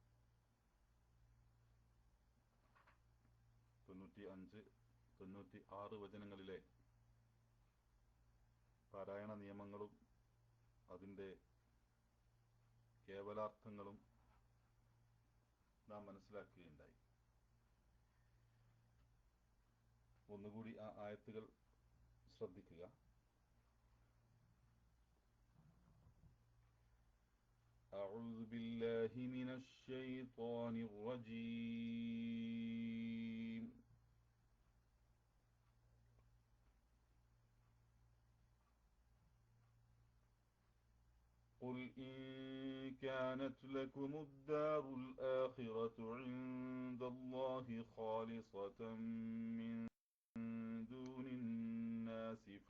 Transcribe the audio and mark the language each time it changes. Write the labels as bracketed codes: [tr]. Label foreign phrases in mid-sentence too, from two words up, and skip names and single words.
[ml] 95, 96 വചനങ്ങളിലെ പാരായണ നിയമങ്ങളും അതിൻ്റെ കേവലാർത്ഥങ്ങളും നാം മനസ്സിലാക്കുകയുണ്ടായി. ഒന്നുകൂടി ആ ആയത്തുകൾ ശ്രദ്ധിക്കുക. [ar] أعوذ بالله من الشيطان الرجيم. قل إن كانت لكم الدار الآخرة عند الله خالصة من دون الناس